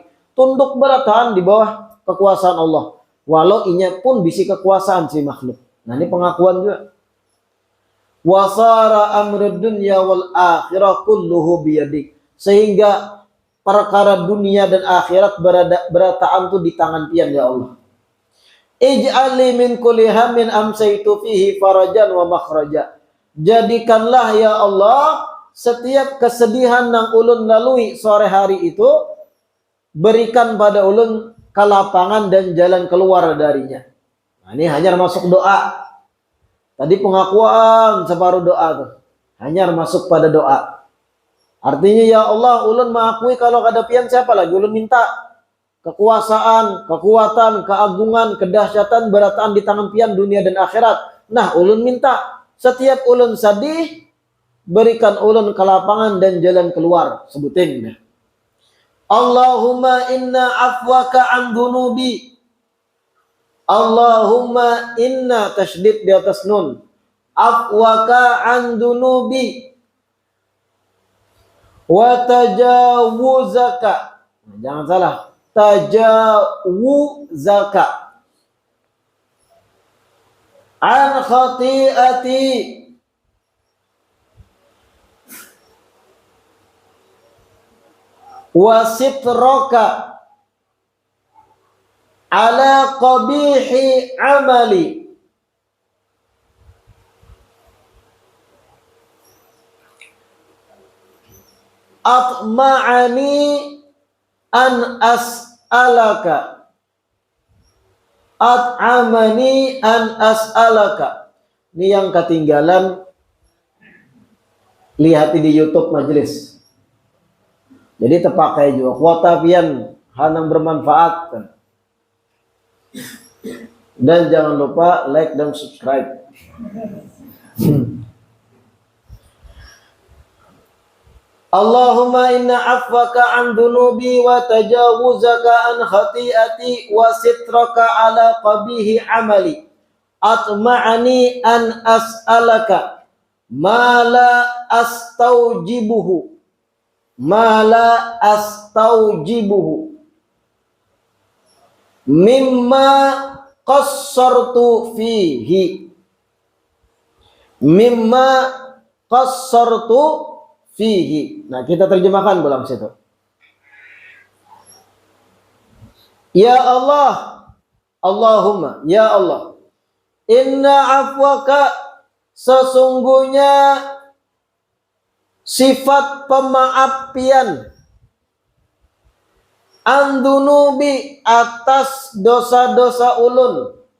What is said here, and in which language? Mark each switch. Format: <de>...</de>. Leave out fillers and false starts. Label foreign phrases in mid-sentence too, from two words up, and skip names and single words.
<bjn>Tunduk beratahan di bawah kekuasaan Allah. Walau inya pun bisi kekuasaan si makhluk. Nah ini pengakuan juga.</bjn> <ar>وصار أمر الدنيا والآخرة كله بيدك.</ar> <bjn>Sehingga perkara dunia dan akhirat berataan itu di tangan pian ya Allah.</bjn> <ar>اجعل من كل هم أمسيت فيه فرجا ومخرجا.</ar> <bjn>jadikanlah ya Allah setiap kesedihan yang ulun lalui sore hari itu, berikan pada ulun kelapangan dan jalan keluar darinya. Nah, ini hanya masuk doa. Tadi pengakuan separuh doa tuh. Hanya masuk pada doa. Artinya ya Allah, ulun mengakui kalau kadapian siapa lagi ulun minta kekuasaan, kekuatan, keagungan, kedahsyatan berataan di tangan pian dunia dan akhirat. Nah, ulun minta setiap ulun sedih, berikan ulun kelapangan dan jalan keluar. Sebutin.</bjn> <ar>اللهم إن عفوك عن ذنوبي. اللهم إن,</ar> <id>tasydid di atas nun,</id> <ar>عفوك عن ذنوبي وتجاوزك.</ar> <id>Jangan salah,</id> <ar>تجاوزك عن خطيئتي وسترك على قبيح عملي. أطمعني أن أسألك. أطمعني أن أسألك.</ar> <bjn>Ini yang ketinggalan, lihat di YouTube majelis. Jadi terpakai juga kuota pian hanang bermanfaat. Dan jangan lupa like dan subscribe.</bjn> <ar>اللهم إن عفوك عن ذنوبي وتجاوزك عن خطيئتي وسترك على قبيح عملي. أطمعني أن أسألك ما لا أستوجبه. ما لا أستوجبه مما قصرت فيه. مما قصرت فيه.</ar> <bjn>Nah, kita terjemahkan belum situ. Ya Allah, Allahumma, ya Allah,</bjn> <ar>إن عفوك,</ar> <bjn>sesungguhnya sifat pemaaf pian, andunubi, atas dosa-dosa ulun,</bjn>